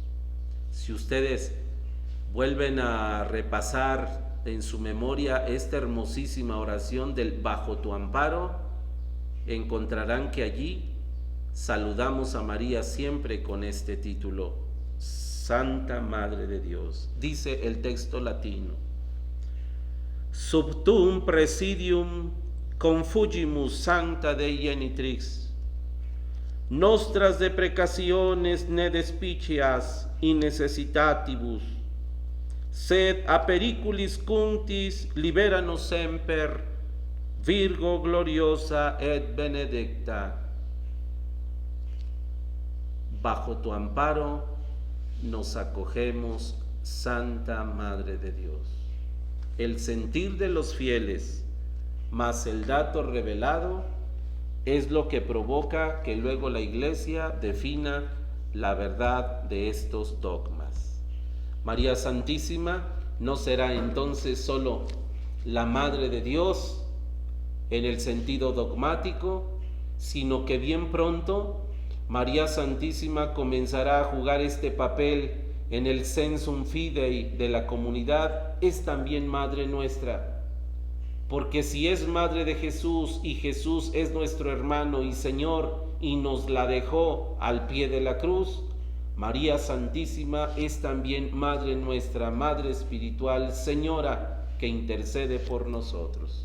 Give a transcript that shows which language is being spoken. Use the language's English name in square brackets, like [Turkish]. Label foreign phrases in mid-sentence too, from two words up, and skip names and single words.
[Spanish] Si ustedes vuelven a repasar en su memoria esta hermosísima oración del bajo tu amparo, encontrarán que allí saludamos a María siempre con este título, Santa Madre de Dios. Dice el texto latino: [Latin] Sub tuum presidium confugimus Sancta Dei Genitrix, nostras deprecaciones ne despicias in necessitatibus, sed a periculis cunctis liberanos semper, Virgo gloriosa et benedicta. [Spanish] Bajo tu amparo nos acogemos, Santa Madre de Dios. El sentir de los fieles más el dato revelado es lo que provoca que luego la Iglesia defina la verdad de estos dogmas. María Santísima no será entonces solo la Madre de Dios en el sentido dogmático, sino que bien pronto María Santísima comenzará a jugar este papel en el [Latin] sensum fidei [Spanish] de la comunidad. Es también Madre nuestra, porque si es Madre de Jesús y Jesús es nuestro hermano y Señor y nos la dejó al pie de la cruz, María Santísima es también Madre nuestra, Madre espiritual, Señora que intercede por nosotros.